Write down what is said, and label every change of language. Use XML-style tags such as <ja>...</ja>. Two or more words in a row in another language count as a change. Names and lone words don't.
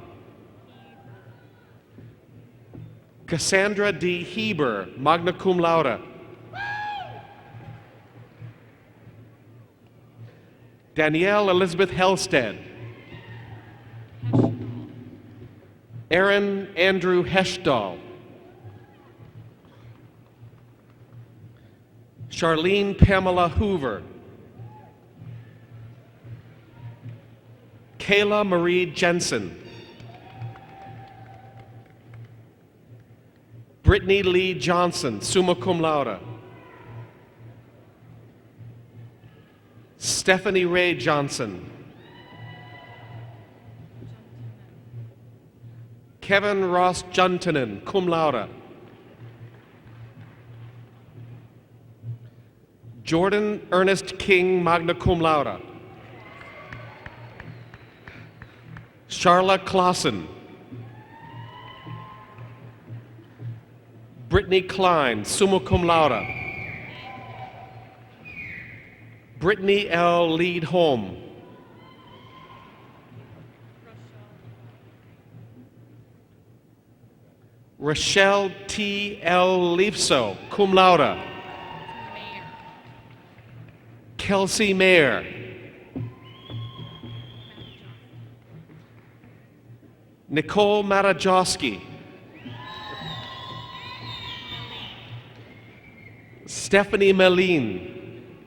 <en>Cassandra D. Heber,</en> <la>magna cum laude.</la> <en>Danielle Elizabeth Helsted. Aaron Andrew Heshdahl. Charlene Pamela Hoover. Kayla Marie Jensen. Brittany Lee Johnson,</en> <la>summa cum laude.</la> <en>Stephanie Ray Johnson. Kevin Ross Juntanen,</en> <la>cum laude.</la> <en>Jordan Ernest King,</en> <la>magna cum laude.</la> <en>Charla Clausen. Brittany Klein,</en> <la>summa cum laude.</la> <en>Brittany L. Lead Home. Rochelle T. L. Leifso,</en> <la>cum laude.</la> <en>Kelsey Mayer. Nicole Matajowski. Stephanie Meline.</en>